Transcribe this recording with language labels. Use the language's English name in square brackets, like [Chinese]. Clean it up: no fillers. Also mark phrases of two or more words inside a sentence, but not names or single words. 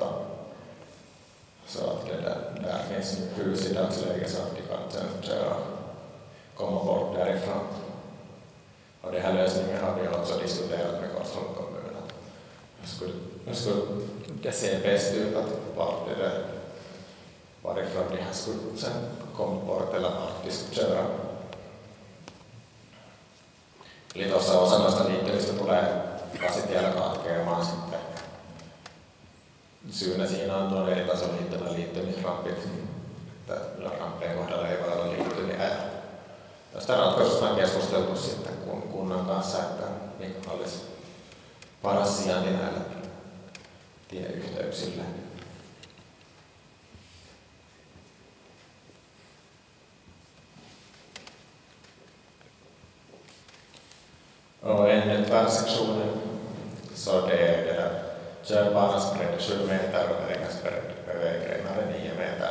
[Swedish] Så att där finns hus i dagsläget så att de kan sen köra, komma bort därifrån. Och den här lösningen har vi också diskuterat med Korsholms kommun. Nu skulle det se bäst ut att varifrån de här skulle sen komma bort eller vart de skulle köra. [Finnish] Eli tuossa osa noista liittymistä tulee kasitiellä katkeamaan sitten. Syynä siinä on tuon eri tason liittymisrampit, että ramppien kohdalla ei voi olla liittymiä. Tästä ratkaisusta on keskusteltu sitten kunnan kanssa, että mikä olisi paras sijainti näille tieyhteyksille. [Swedish] Och en tvärsektionen så det är det där körbanans bredd 7 meter och vägens vägrenar 9 meter.